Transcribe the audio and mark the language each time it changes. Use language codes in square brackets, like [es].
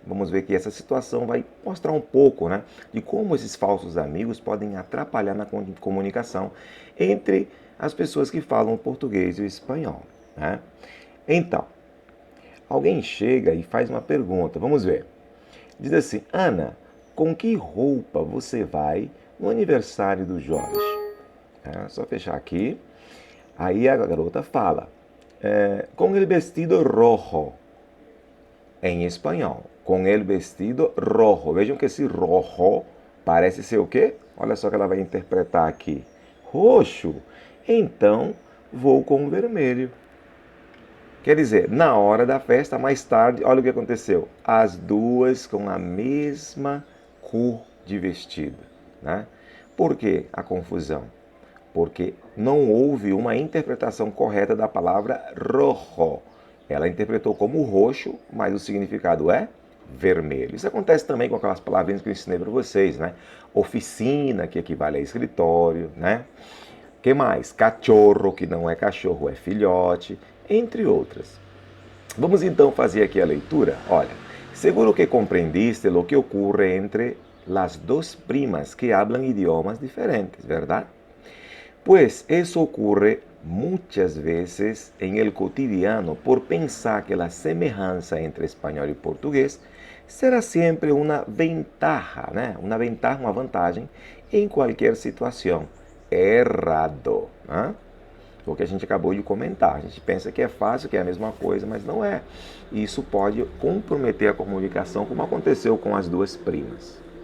[pt] Vamos ver que essa situação vai mostrar um pouco, né, de como esses falsos amigos podem atrapalhar na comunicação entre as pessoas que falam português e o espanhol, né? Então, alguém chega e faz uma pergunta. Vamos ver. Diz assim: Ana, com que roupa você vai no aniversário do Jorge? É só fechar aqui. Aí a garota fala: com [es] el vestido rojo. [pt] Em espanhol, [es] com el vestido rojo. [pt] Vejam que esse rojo parece ser o quê? Olha só que ela vai interpretar aqui. Roxo. Então, vou com o vermelho. Quer dizer, na hora da festa, mais tarde, olha o que aconteceu. As duas com a mesma cor de vestido, né? Por que a confusão? Porque não houve uma interpretação correta da palavra rojo. Ela interpretou como roxo, mas o significado é vermelho. Isso acontece também com aquelas palavrinhas que eu ensinei para vocês, né? Oficina, que equivale a escritório, né? Que mais? Cachorro, que não é cachorro, é filhote, entre outras. Vamos então fazer aqui a leitura. [es] Olha, seguro que compreendiste lo que ocurre entre las dos primas que hablan idiomas diferentes, ¿verdad? Pues eso ocurre muchas veces en el cotidiano por pensar que la semejanza entre español y portugués será siempre una ventaja, né? [pt] Uma ventaja, uma vantagem em qualquer situação. Errado, né? O que a gente acabou de comentar. A gente pensa que é fácil, que é a mesma coisa, mas não é. E isso pode comprometer a comunicação, como aconteceu com as duas primas.